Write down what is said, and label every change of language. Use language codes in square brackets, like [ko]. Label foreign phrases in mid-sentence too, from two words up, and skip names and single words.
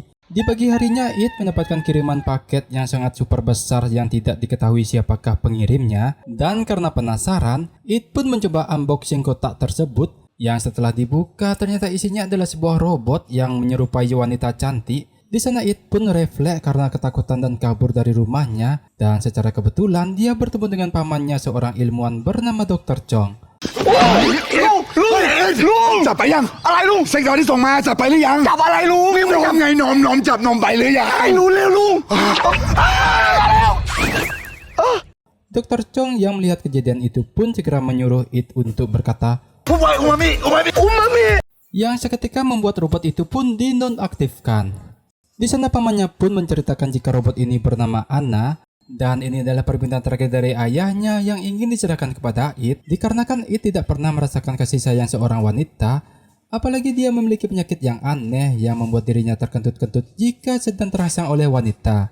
[id] Di pagi harinya It mendapatkan kiriman paket yang sangat super besar yang tidak diketahui siapakah pengirimnya, dan karena penasaran It pun mencoba unboxing kotak tersebut yang setelah dibuka ternyata isinya adalah sebuah robot yang menyerupai wanita cantik. Di sana It pun refleks karena ketakutan dan kabur dari rumahnya, dan secara kebetulan dia bertemu dengan pamannya seorang ilmuwan bernama Dr. Chong. [th] ลุงจับไปยังอะไรลุงเซ็กซอร์ที่ส่งมาจับไปหรือยังจับอะไรลุงลุงไงนมจับนมไปหรือยังไม่รู้เร็วลุง [id] Dr. Chong yang melihat kejadian itu pun segera menyuruh It untuk berkata, umami yang seketika membuat robot itu pun dinonaktifkan. Di sana pamannya pun menceritakan jika robot ini bernama Anna, dan ini adalah permintaan terakhir dari ayahnya yang ingin diserahkan kepada It, dikarenakan It tidak pernah merasakan kasih sayang seorang wanita, apalagi dia memiliki penyakit yang aneh yang membuat dirinya terkentut-kentut jika sedang terangsang oleh wanita.